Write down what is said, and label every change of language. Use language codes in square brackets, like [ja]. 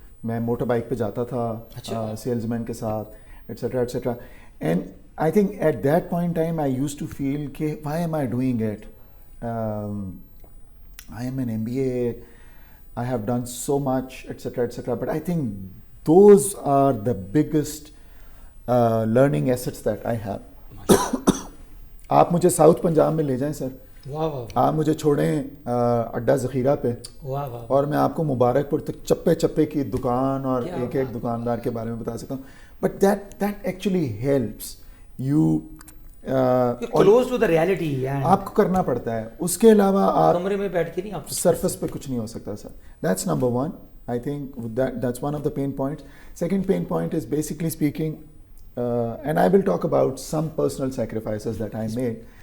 [ur] میں motor bike پہ جاتا تھا سیلز مین کے ساتھ, et cetera et cetera. [en] And I think at that point time I use to feel کہ why am I doing it, I am an MBA, I have done so much, etc. But I think those are the biggest learning assets that I have. [ur] آپ مجھے south Punjab میں لے جائیں سر, آپ مجھے چھوڑیں اڈا ذخیرہ پہ, اور میں آپ کو مبارک پور تک چپے چپے کی دکان اور ایک ایک دکاندار کے بارے میں بتا سکتا ہوں. [en] But that actually helps you close to the reality. [ur] آپ کو کرنا پڑتا ہے, اس کے علاوہ آپ کمرے میں بیٹھ کے نہیں, آپ سرفس پہ کچھ نہیں ہو سکتا سر. [en] That's number one. I think that's one of the pain points. Second pain point is basically speaking, and I will talk about some personal sacrifices that I made.